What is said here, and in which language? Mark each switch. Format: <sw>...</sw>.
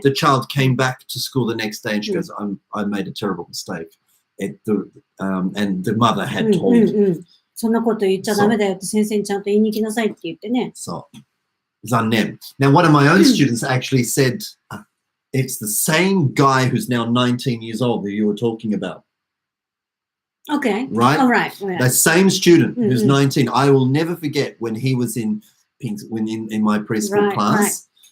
<en>the child came back to school the next day and she goes, I made a terrible mistake. And the mother had told.</en> <ja>そんなこと言っちゃダメだよって先生にちゃんと言いに行きなさいって言ってね。</ja> <en>So,</en> <ja>残念.</ja> <en>Now, one of my own students actually said, it's the same guy who's now 19 years old that you were talking about. Okay. Right? All right. The same student who's 19. I will never forget when he was in my preschool class.</en>